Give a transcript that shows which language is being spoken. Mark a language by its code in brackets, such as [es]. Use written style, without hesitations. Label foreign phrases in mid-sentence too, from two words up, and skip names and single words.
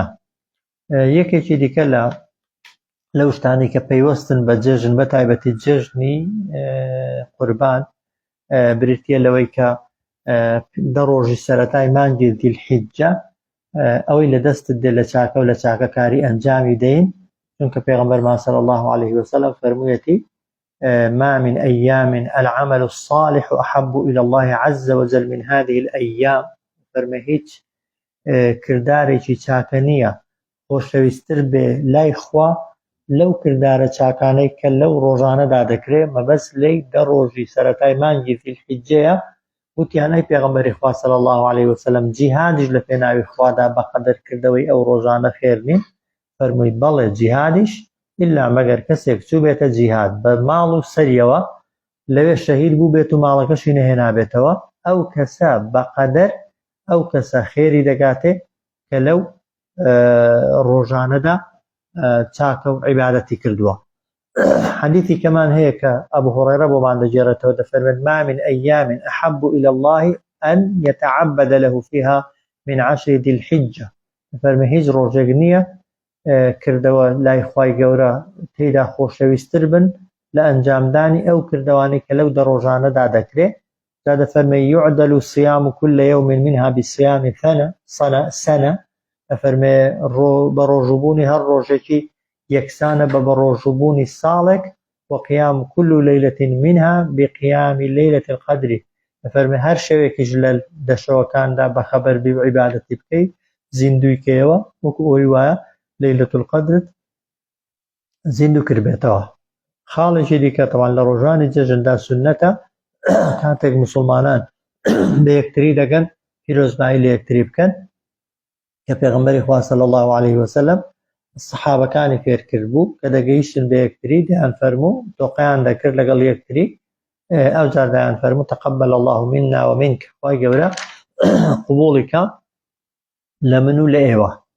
[ckb] یەکێکی دیکە لەو شتانی کە پەیوەستن بە جێژن بە تایبەتی جێژنی قوربان بریتیە لەوەی کە 10 ڕۆژی سەرەتای مانگی دیلحیجە ئەوەی لە دەستت دێ لە چاکە و لە چاکەکاری ئەنجامی دەین، چونکە پێغەمبەرمان [ar] صلی الله عليه وسلم [ckb] فەرموویەتی [ar] ما من أيام العمل الصالح أحب إلى الله عز وجل من هذه الأيام. [ckb] فەرمێ هیچ کردارێکی چاکە نییە خۆشەویستتر بێ لای خوا لەو کردارە چاکانەی کە لەو ڕۆژانەدا دەکرێت مەبەست لەی 10 ڕۆژی سەرەتای مانگی دیلحیجەیە. وتیانەی پێغەمبەری خوا [ar] صلی الله عليه وسلم [ckb] جیهادیش لە پێناوی خوادا بەقەدەرکردەوەی ئەو ڕۆژانە خێر نین؟ فەرمووی بەڵێ جیهادیش ئیلا مەگەر کەسێک چوو بێتە جیهاد بە ماڵ و سەریەوە لەوێ شەهید بوو بێت و ماڵەکەشی نەهێنابێتەوە، ئەو کەسە بەقەدەر ئەو کەسە خێری دەگاتێ کە لەو ڕۆژانەدا چاکە و عیبادەتی کردووە. حديثي كمان هيك أبو هريرة بومان دجيرته دفرمن [ar] ما من أيام أحب إلى الله أن يتعبد له فيها من 10 ذي الحجة. [ckb] فرمي هیچ ڕۆژێک نییە کردەوە لای خوای گەورە تێیدا خۆشەویستتر بن لە ئەنجامدانی ئەو کردەوانی کە لەو 10 ڕۆژانەدا دەکرێت. جا دەفەرمێ [ar] يعدل الصيام كل يوم منها بصيام سنة. [ckb] دەفەرمێ بە ڕۆژوبوونی هەر ڕۆژێکی یەکسانە بە ڕۆژوبوونی ساڵێک [ar] وقيام كل ليلة منها بقيام ليلة القدر. [ckb] دەفەرمێ هەر شەوێکیش لە دەشەوەکاندا بەخەبەر بی و عیبادەتی بکەیت زیندوی کەیەوە وەکو ئەوی وایە [ar] لەیلەة القەدرت [ckb] زیندوو کردبێتەوە. خاڵێکی دیکە تەوان لە ڕۆژانی جێژندا سوننەتە کاتێک مسلمانان بە یەکتری دەگەن پیرۆزبایی لە یەکتری بکەن کە پێغەمبەری خوا [ar] صلی الله عليه وسلم [ckb] سەحابەکانی فێرکرد بوو کە دەگەیشتن بە یەکتری دەیان فەرموو تۆقەیان دەکرد لەگەڵ یەکتری، ئەو جار دەیان فەرموو [ar] تەقەبەل الله منا ومنک، [ckb] خوای گەورە قبوڵی کە لە من و لە ئێوە.